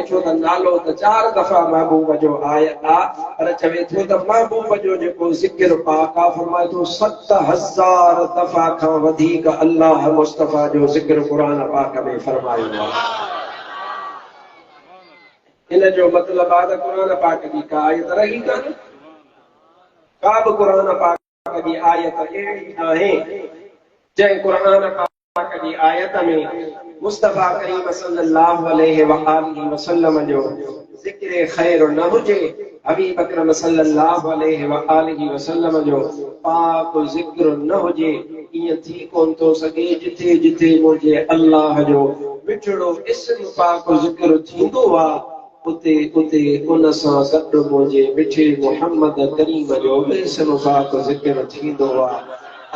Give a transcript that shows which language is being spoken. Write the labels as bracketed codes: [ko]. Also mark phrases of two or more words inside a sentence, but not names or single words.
[sd] छो त नालो त 4 दफ़ा महबूब जो आयत आहे, पर चवे थो त महबूब जो जेको ज़िक्र पाक आहे फरमाए थो 7000 दफ़ा खां वधीक अल्लाह मुस्तफ़ा जो ज़िक्र क़ुरान पाक में फरमायो आहे। इन जो मतिलबु आहे त क़ुरान पाक जी का आयत रही कान्हे, का बि क़ुरान पाक जी आयत अहिड़ी आहे जंहिं क़ुरान पाक जी आयत में मुस्तफ़ा करीम [ar] صلى الله عليه وآله وسلم [sd] जो ज़िक्र खैर न हुजे, हबीब अकरम [ar] صلى الله عليه وآله وسلم [sd] जो पाक ज़िक्र न हुजे। ईअं थी कोन थो सघे। जिथे जिथे मुंहिंजे अल्लाह जो मिठड़ो इस्म पाक ज़िक्र थींदो आहे उते उते उन सां गॾु मुंहिंजे मिठे मुहम्मद करीम जो इस्म पाक ज़िक्र थींदो आहे।